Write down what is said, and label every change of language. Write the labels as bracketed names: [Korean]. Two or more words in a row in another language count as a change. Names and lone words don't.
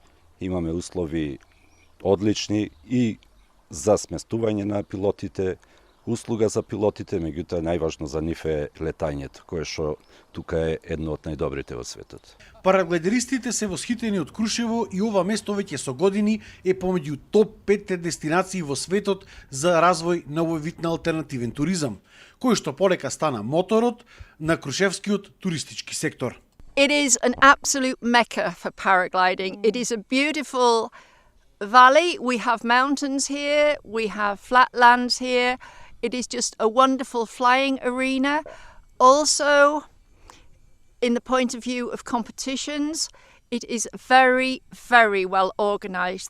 [Macedonian] Имаме услови одлични и за сместување на пилотите, услуга за пилотите, меѓутоа најважно за нив е летањето, кое што тука е едно од најдобрите во светот. Параглайдеристите се восхитени од Крушево и ова место веќе со години е помеѓу топ 5 дестинации во светот за развој на овој вид на алтернативен туризам, кој што полека стана моторот на крушевскиот туристички сектор. [English] It is an absolute mecca for paragliding. It is a beautiful valley. We have mountains here, we have flatlands here. It is just a wonderful flying arena. Also, in the point of view of competitions, it is very, very well organised.